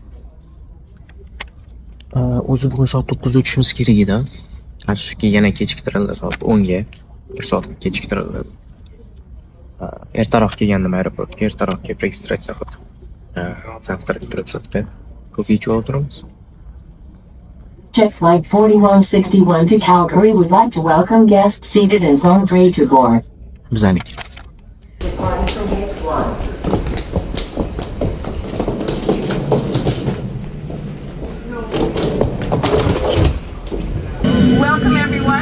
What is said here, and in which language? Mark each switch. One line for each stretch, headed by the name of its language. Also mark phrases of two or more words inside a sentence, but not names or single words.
Uzbek: O'zi bugun soat 9 da uchishimiz kerak edi. Afsuski yana kechiktirildi, soat 10 ga. 1 soat kechiktirildi. Ertaroq kelgandim aeroportga, ertaroq kelib registratsiya qildim. Завтрак turibdi. Kofe ichib o'tiramiz.
English: Jet Flight 4161 to Calgary would like to welcome guests seated in Zone 3 to board.
Uzbek: Bizaniki.
English: Welcome everyone.